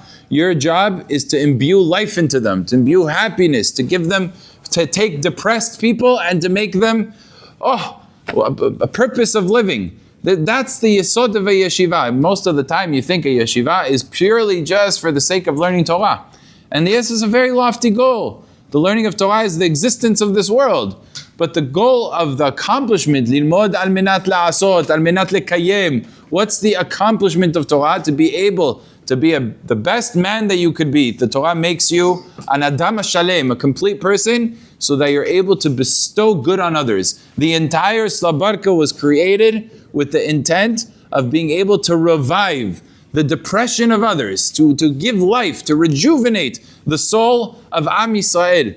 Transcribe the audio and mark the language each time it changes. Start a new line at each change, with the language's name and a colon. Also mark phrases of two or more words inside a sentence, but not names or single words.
English: Your job is to imbue life into them, to imbue happiness, to give them, to take depressed people and to make them, a purpose of living. That's the yesod of a yeshiva. Most of the time you think a yeshiva is purely just for the sake of learning Torah. And this is a very lofty goal. The learning of Torah is the existence of this world. But the goal of the accomplishment,
Hebrew: ללמוד על מנת לעשות, על מנת לקיים,
English: what's the accomplishment of Torah? To be able to be the best man that you could be. The Torah makes you an
Hebrew: אדם שלם,
English: a complete person, so that you're able to bestow good on others. The entire Slabarka was created with the intent of being able to revive the depression of others, to give life, to rejuvenate the soul of
Hebrew: עם ישראל.